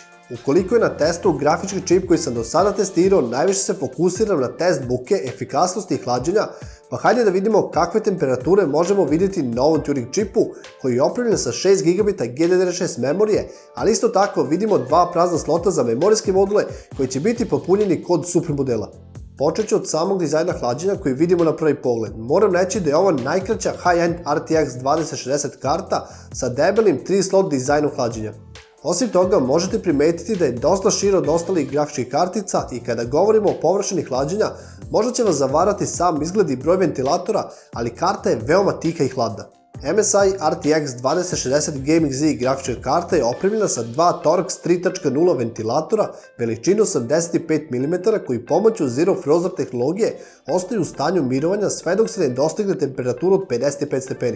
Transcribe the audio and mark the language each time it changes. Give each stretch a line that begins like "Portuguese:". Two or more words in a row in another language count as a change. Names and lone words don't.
Serbian: Ukoliko je na testu grafički čip koji sam do sada testirao, najviše se fokusiram na test buke, efikasnosti i hlađenja, pa hajde da vidimo kakve temperature možemo vidjeti na ovom Turing čipu koji je opremljen sa 6 GB GDDR6 memorije, ali isto tako vidimo dva prazna slota za memorijske module koji će biti popunjeni kod super modela. Počet ću od samog dizajna hlađenja koji vidimo na prvi pogled. Moram reći da je ovo najkraća high-end RTX 2060 karta sa debelim 3 slot dizajnom hlađenja. Osim toga, možete primetiti da je dosta širo od ostalih grafičkih kartica i kada govorimo o površini hlađenja, možda će vas zavarati sam izgled i broj ventilatora, ali karta je veoma tiha i hladna. MSI RTX 2060 Gaming Z grafička karta je opremljena sa dva Torx 3.0 ventilatora veličine 85 mm koji pomoću Zero Frozen tehnologije ostaju u stanju mirovanja sve dok se ne dostigne temperaturu od 55 stepeni.